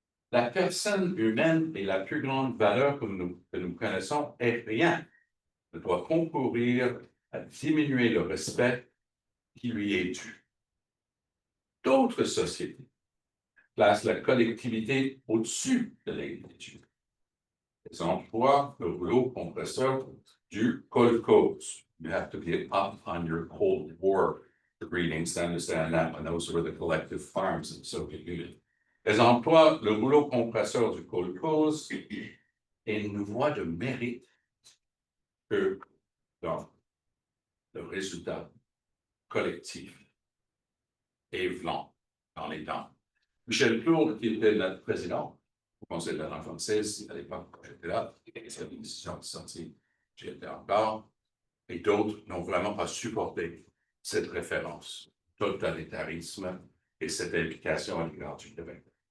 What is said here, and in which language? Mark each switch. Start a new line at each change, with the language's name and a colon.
French: La personne humaine est la plus grande valeur que nous connaissons et rien ne doit concourir à diminuer le respect qui lui est dû. D'autres sociétés placent la collectivité au-dessus de l'individu. Les emplois le rouleau compresseur du kolkhoz.
English: You have to get up on your Cold War readings to understand that, and those were the collective farms in the Soviet Union.
French: Les emplois le rouleau compresseur du kolkhoz et une voie de mérite que dans le résultat collectif et blanc dans les temps. Michel Clourde, qui était notre président au Conseil de la langue française, à l'époque où j'étais là, c'est une décision qui est sortie, j'y étais encore, et d'autres n'ont vraiment pas supporté cette référence, totalitarisme et cette implication à l'égard du Québec.